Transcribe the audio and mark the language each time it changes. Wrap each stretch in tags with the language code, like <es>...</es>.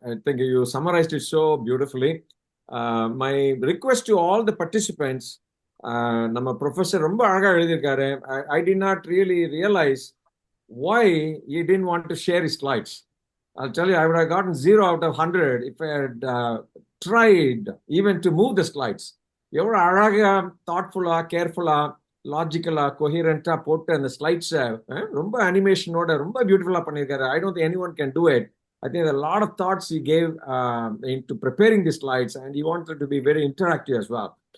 <en>I think you summarized it so beautifully. My request to all the participants,</en> <ta>நம்ம professor ரொம்ப அழகாக எழுதியிருக்காரு.</ta> <en>I did not really realize why he didn't want to share his slides. I'll tell you, I would have gotten 0 out of 100 if I had tried even to move the slides.</en> <ta>எவ்வளோ அழகாக, தாட்ஃபுல்லாக, கேர்ஃபுல்லாக, லாஜிக்கலாக, கொஹிரண்டாக போட்டு அந்த ஸ்லைட்ஸை ரொம்ப அனிமேஷனோட ரொம்ப பியூட்டிஃபுல்லாக பண்ணியிருக்காரு.</ta> <en>I don't think anyone can do it. I think a lot of thoughts he gave into preparing the slides, and he wanted to be very interactive as well.</en>